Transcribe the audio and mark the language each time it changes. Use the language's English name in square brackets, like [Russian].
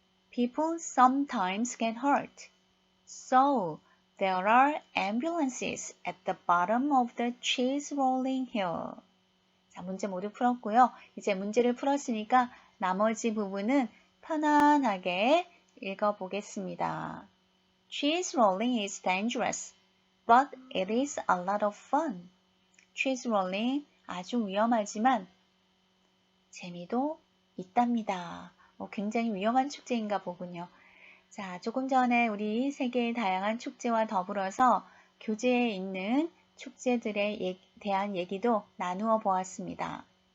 [English] People sometimes get hurt. So, there are ambulances at the bottom of the cheese rolling hill. [Korean] 자, 문제 모두 풀었고요. 이제 문제를 풀었으니까 나머지 부분은 편안하게 읽어보겠습니다. [English] Cheese rolling is dangerous, but it is a lot of fun. [Korean] cheese rolling 아주 위험하지만 재미도 있답니다. 굉장히 위험한 축제인가 보군요. 자, 조금 전에 우리 세계의 다양한 축제와 더불어서 교재에 있는 축제들에 대한 얘기도 나누어 보았습니다.